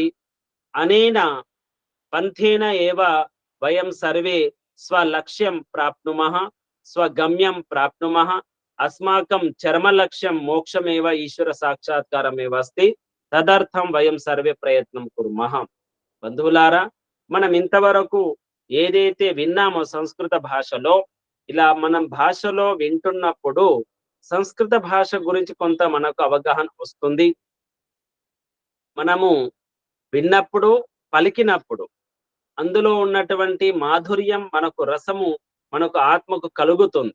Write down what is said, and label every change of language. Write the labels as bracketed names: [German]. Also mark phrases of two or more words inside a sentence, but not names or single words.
[Sanskrit] अनेन पंथेन एव वयं सर्वे स्वलक्ष्यं प्राप्नुमः, स्वगम्यं प्राप्नुमः. अस्माकं चरमलक्ष्यं मोक्षमेव, ईश्वर साक्षात्कारमेव अस्ति. तदर्थं वयं सर्वे प्रयत्नं कुर्मः. [Telugu] బంధువులారా, మనం ఇంతవరకు ఏదైతే విన్నామో సంస్కృత భాషలో, ఇలా మనం భాషలో వింటున్నప్పుడు సంస్కృత భాష గురించి కొంత మనకు అవగాహన వస్తుంది. మనము విన్నప్పుడు, పలికినప్పుడు అందులో ఉన్నటువంటి మాధుర్యం మనకు, రసము మనకు ఆత్మకు కలుగుతుంది.